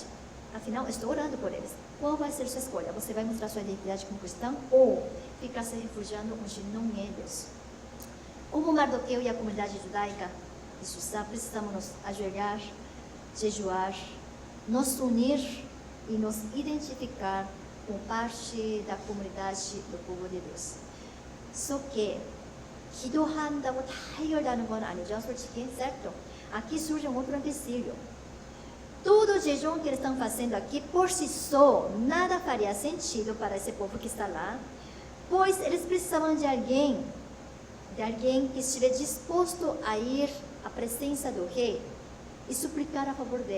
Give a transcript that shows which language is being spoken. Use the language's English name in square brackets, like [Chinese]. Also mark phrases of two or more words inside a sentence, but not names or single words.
[Portuguese] Afinal, eu estou orando por eles. Qual vai ser sua escolha? Você vai mostrar sua identidade como cristão ou ficar se refugiando onde não é Deus? Como Mardoqueu e a comunidade judaica de Susã, precisamos nos ajoelhar, jejuar, nos unir e nos identificar com parte da comunidade do povo de Deus. Só que [Korean] 기도한다고 다 해결되는 건 아니죠, 솔직히, [Portuguese] certo? Aqui surge um outro empecilho. Todo o jejum que eles estão fazendo aqui, por si só, nada faria sentido para esse povo que está lá, pois eles precisavam de alguém que estivesse disposto a ir à presença do rei e suplicar a favor deles.